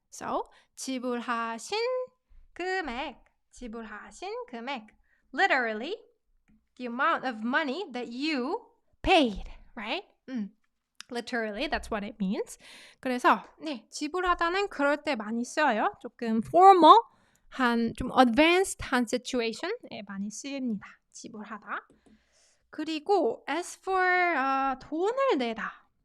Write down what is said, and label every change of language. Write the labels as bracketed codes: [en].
[ko] So 지불하신 금액, 지불하신 금액. [en] Literally, the amount of money that you paid, right? Literally, that's what it means. [ko] 그래서 네, 지불하다는 그럴 때 많이 써요. 조금 formal, 좀 advanced한 situation에 많이 쓰입니다. 지불하다. 그리고 [en] as for [ko] 돈을 내다.